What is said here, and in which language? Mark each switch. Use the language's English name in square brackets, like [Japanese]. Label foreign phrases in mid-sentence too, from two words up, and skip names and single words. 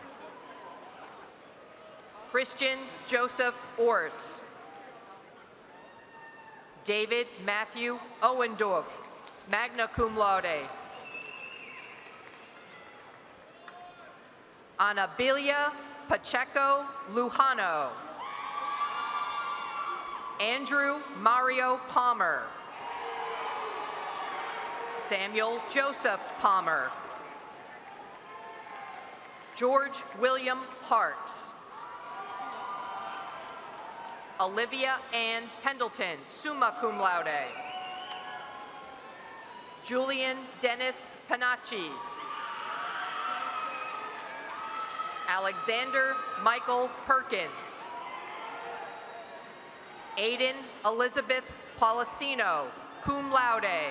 [English] Christian Joseph Ors. David Matthew Owendorf, [Latin] magna cum laude. [English] Anabilia Pacheco Lujano. Andrew Mario Palmer. Samuel Joseph Palmer. George William Parks. Olivia Ann Pendleton, [Latin] summa cum laude. [English] Julian Dennis Panacci. Alexander Michael Perkins. Aiden Elizabeth Policino, [Latin] cum laude.